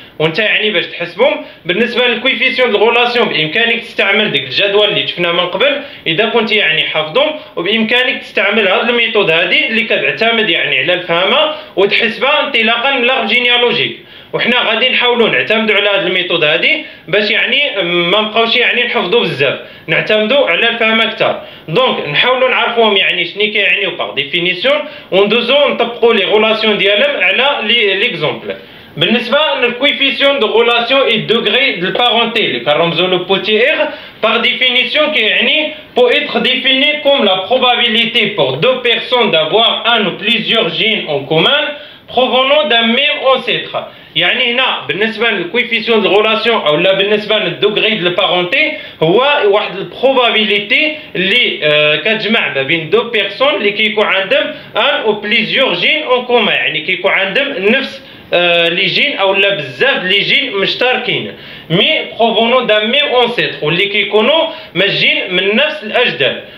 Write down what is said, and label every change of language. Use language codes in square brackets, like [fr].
[ar] وانت يعني باش تحسبهم بالنسبه للكويفيسيون دو غولاسيون بامكانك تستعمل ديك الجدول اللي شفنا من قبل اذا كنت يعني حافظهم وبامكانك تستعمل هذه الميثود هذه اللي كتعتمد يعني على الفهمه وتحسبها انطلاقا من لارب جينيالوجيك. وحنا غادي نحاولوا نعتمدوا على هذه الميثود هذه باش يعني ما نبقاوش يعني نحفظوا بزاف نعتمدوا على الفهم اكثر. دونك نحاولوا نعرفوهم يعني شنو كيعنيو باغ ديفينيسيون وندوزو نطبقوا لي غولاسيون ديالهم على ليكزومبل. بالنسبه للكويفيسيون دو غولاسيون اي دوغري دو بارونتي اللي كنرمزو لو بوتي ار باغ ديفينيسيون كيعني [fr] peut être défini comme la probabilité pour deux personnes d'avoir un ou plusieurs gènes en commun provenant d'un même ancêtre. [ar] يعني هنا بالنسبه للكويفيسيون دو غولاسيون او لا بالنسبه للدوغري دو بارونتي هو واحد البروبابيليتي اللي كتجمع ما بين دو بيرسون اللي كيكون عندهم ان او بليزيور جين اون كومان يعني كيكون عندهم نفس لي جين او لا بزاف لي جين مشتركين مي بروفونون دان ميم اونسيتر واللي كيكونوا ماجين من نفس الاجداد.